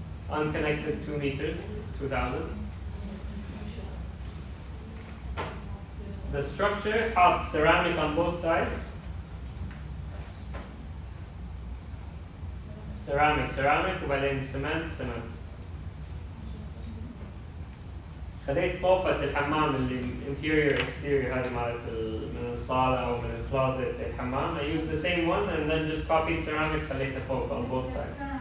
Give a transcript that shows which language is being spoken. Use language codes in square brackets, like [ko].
[en] Unconnected 2 meters, 2,000. The structure had ceramic on both sides. Ceramic, [ar] وبعدين [en] cement. [ar] خليت طوفة الحمام اللي [en] interior exterior [ar] هذه مالت من الصالة أو من الكلوزت للحمام. [en] I used the same one and then just copied ceramic [ar] خليتها فوق [en] on both sides.